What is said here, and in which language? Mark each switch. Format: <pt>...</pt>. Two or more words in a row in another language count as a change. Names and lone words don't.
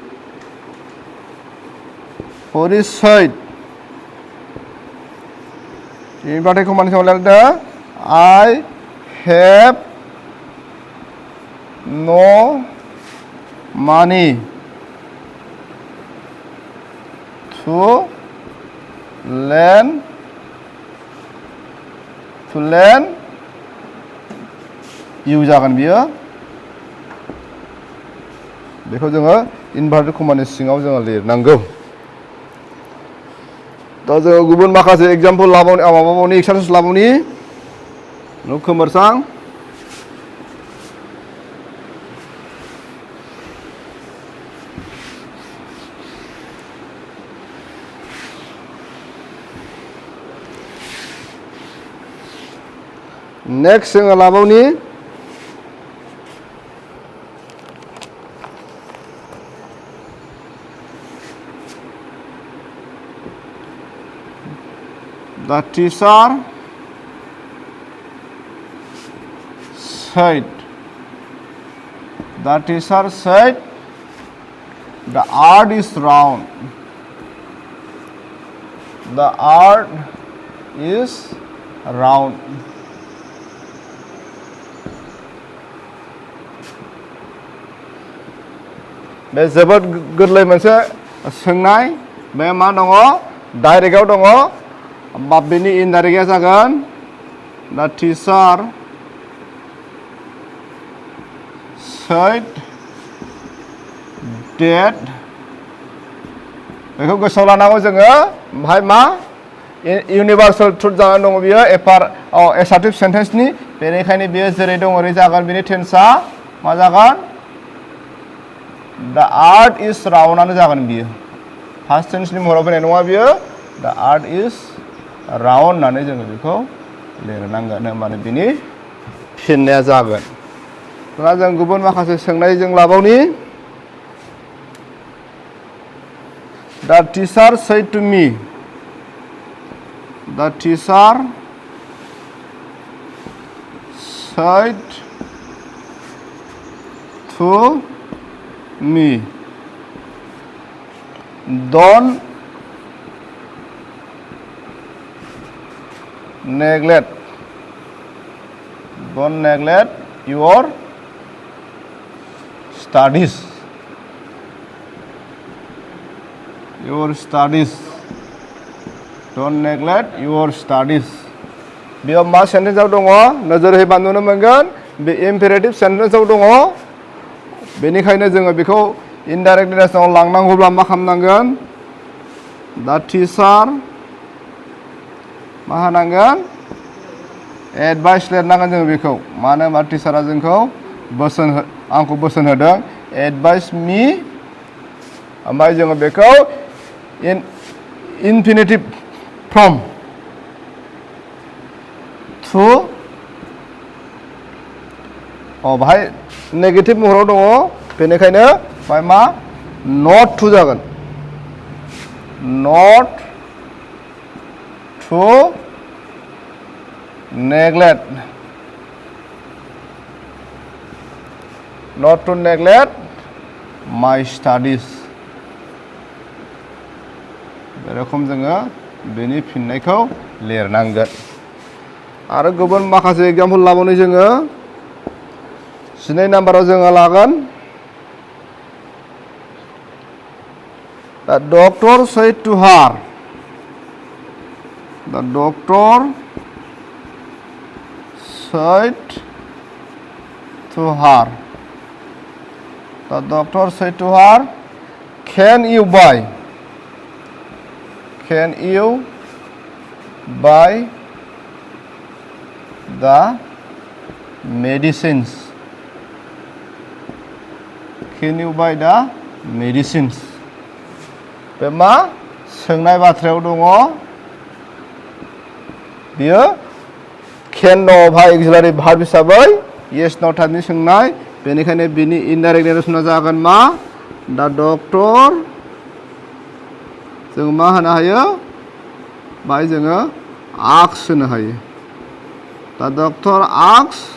<en>said inverted commaनि</en> <brx>सायाव लिरदों</brx> <en>I have no money to lend you</en> <brx>जागोन बियो बेखौ जोङो</brx> <en>inverted commaनि</en> <brx>सिङाव जोङो लिरनांगौ दा जोङो गुबुन माखासे एग्जाम्पल लाबावनि एक्सारसाइज लाबावनि खोमोरसां नेक्स्ट जोङो लाबावनि</brx> <en>The teacher said the earth is round. The earth is round.</en> <brx>बे जोबोद गोरलै मोनसे सोंनाय बे मा दङ डाइरेक्टआव दङ बा बेनि इनडाइरेक्टआ जागोन दा टिचार</brx> <en>said that</en> <brx>बेखौ गोसोआव लानांगौ जोङो ओमफ्राय मा</brx> <en>universal truth</en> <brx>जानानै दङ बियो</brx> <en>assertive sentenceनि</en> <brx>बेनिखायनो बियो जेरै दङ ओरै जागोन बिनि टेन्सआ मा जागोन</brx> <en>The earth is round</en> <brx>आनो जागोन बियो</brx> <en>first tenseनि</en> <brx>महराव फैनाय नङा बियो</brx> <en>The earth is round</en> <brx>होननानै जोङो बेखौ लिरनांगोन होनबानो बिनि फिननाया जागोन दा जों गुबुन माखासे सोंनाय जों लाबावनि</brx> <en>The teacher said to me don't neglect your studies don't neglect your studies</en> <brx>बेयाव मा सेन्टेन्सआव दङ नोजोर होयोबा नुनो मोनगोन बे</brx> <en>imperative sentenceआव</en> <brx>दङ बेनिखायनो जोङो बेखौ</brx> <en>indirect narrationआव</en> <brx>लांनांगौब्ला मा खालामनांगोन दा टिचार मा होनांगोन एडभाइस लिरनांगोन जों बेखौ मानो होनबा टिचारा जोंखौ आंखौ बोसोन होदों</brx> <en>advise me</en> <brx>ओमफ्राय जोङो बेखौ</brx> <en>infinitive form</en> <brx>टु बाहाय नेगेटिभ महराव दङ बेनिखायनो बाहाय मा</brx> <en>not to</en> <brx>जागोन</brx> <en>not to neglect not to neglect my studies</en> <brx>बे रोखोम जोङो बेनि फिननायखौ लिरनांगोन आरो गुबुन माखासे एग्जामपोल लाबावनि जोङो</brx> <en>12</en> <brx>नाम्बाराव जोङो लागोन</brx> <en>the doctor said to her the doctor said to her the doctor said to her can you buy the medicines can you buy the medicines</en> <brx>बे मा सोंनाय बाथ्रायाव दङ बियो can दङ भाइ</brx> <en>auxiliary verb</en> <brx>हिसाबै</brx> <en>yes no</en> <brx>टाइपनि सोंनाय बेनिखायनो बिनि</brx> <en>indirect narrationआ</en> <brx>जागोन मा दा डक्टर जों मा होनो हायो बाहाय जोङो आक्स होनो हायो दा</brx> <en>doctor ask</en>